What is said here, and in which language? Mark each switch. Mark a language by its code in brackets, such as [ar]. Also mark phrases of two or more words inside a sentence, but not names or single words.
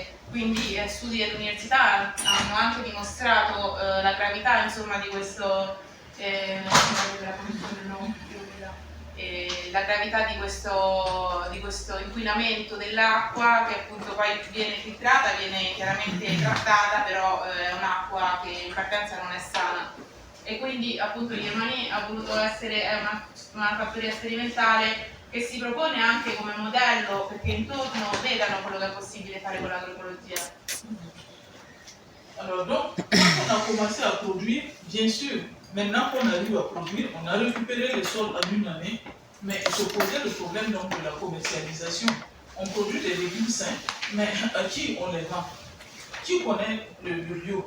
[it] Quindi studi dell'università hanno anche dimostrato la gravità insomma, di questo la gravità di questo inquinamento dell'acqua che appunto poi viene filtrata, viene chiaramente trattata, però è un'acqua che in partenza non è sana. E quindi appunto Germani ha voluto essere una fattoria sperimentale che si propone anche come modello perché intorno vedano quello che è possibile fare con l'agroecologia. [fr] Alors donc, quand on a commencé à produire, bien sûr, maintenant qu'on arrive à produire, on a récupéré les sols en une année, mais il se posait le problème donc de la commercialisation. On produit des légumes sains, mais à qui on les vend? Qui connaît le bio?